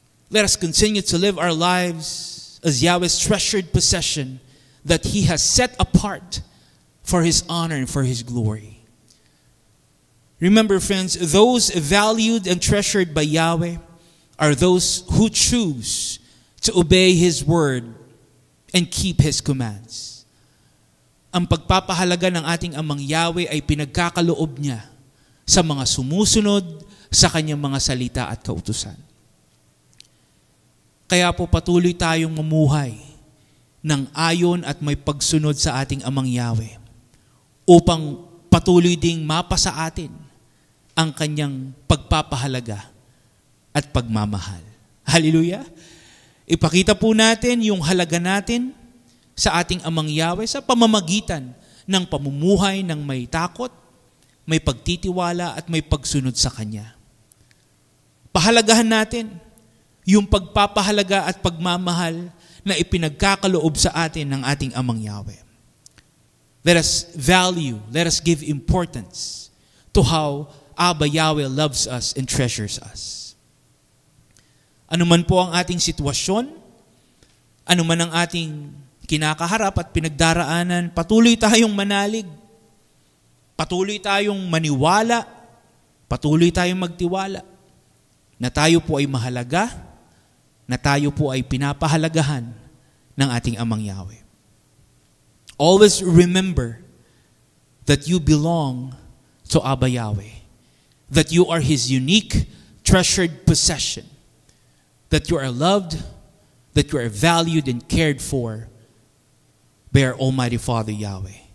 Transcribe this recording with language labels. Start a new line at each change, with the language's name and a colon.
English: Let us continue to live our lives as Yahweh's treasured possession that He has set apart for His honor and for His glory. Remember, friends, those valued and treasured by Yahweh are those who choose to obey His word and keep His commands.
Filipino: Ang pagpapahalaga ng ating Amang Yahweh ay pinagkakaloob niya sa mga sumusunod sa kanyang mga salita at kautusan. Kaya po patuloy tayong mamuhay ng ayon at may pagsunod sa ating Amang Yahweh upang patuloy ding mapa sa atin ang kanyang pagpapahalaga at pagmamahal. Hallelujah! Ipakita po natin yung halaga natin sa ating Amang Yahweh sa pamamagitan ng pamumuhay ng may takot, may pagtitiwala at may pagsunod sa Kanya. Pahalagahan natin yung pagpapahalaga at pagmamahal na ipinagkakaloob sa atin ng ating Amang Yahweh.
English: Let us value, let us give importance to how Abba Yahweh loves us and treasures us.
Filipino: Ano man po ang ating sitwasyon, ano man ang ating kinakaharap at pinagdaraanan, patuloy tayong manalig, patuloy tayong maniwala, patuloy tayong magtiwala na tayo po ay mahalaga, na tayo po ay pinapahalagahan ng ating Amang Yahweh.
English: Always remember that you belong to Abba Yahweh, that you are His unique, treasured possession, that you are loved, that you are valued and cared for by our Almighty Father Yahweh.